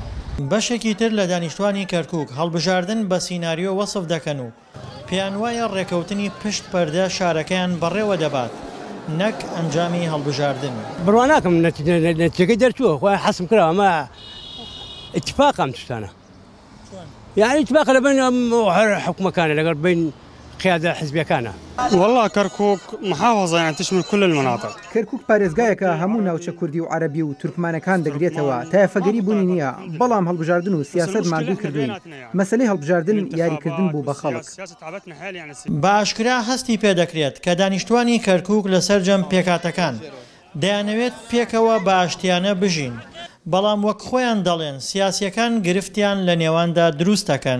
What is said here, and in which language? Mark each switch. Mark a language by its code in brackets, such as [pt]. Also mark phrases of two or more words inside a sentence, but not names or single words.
[ckb] بەشێکی تر لە دانیشتوانی کەرکووک هەڵبژاردن بە سیناریۆ وەسف دەکەن و پێیان وایە ڕێکەوتنی پشت پەردە شارەکەیان بەڕێوە دەبات نەک ئەنجامی هەڵبژاردن. بڕوا ناکەم نەتیجەکەی دەرچووە خۆی حەسم کراوە ئەمە اتفاقم تشتانە یعنی اتفاق لە بین هەر حکومەکانە لەگەڵ بین [ar] قيادة الحزبية كان والله كركوك محافظة يعني تشمل كل المناطق. [ckb] كركوك پارێزگایەکە هەموو ناوچە کوردی و عەرەبی و تورکمانەکان دەگرێتەوە تا یافەگەری بوونی نییە بەڵام هەڵبژاردن و سیاست ماندوو کردوین مەسەلەی هەڵبژاردن یاریکردن بوو بە خەڵک. باشکرا هەستی پێدەکرێت کە دانیشتوانی کەرکووک لەسەر جەم پێکاتەکان دەیانەوێت پێکەوە بە ئاشتیانە بژین بەڵام وەک خۆیان دەڵێن سیاسیەکان گرفتیان لە نێواندا دروست دەکەن.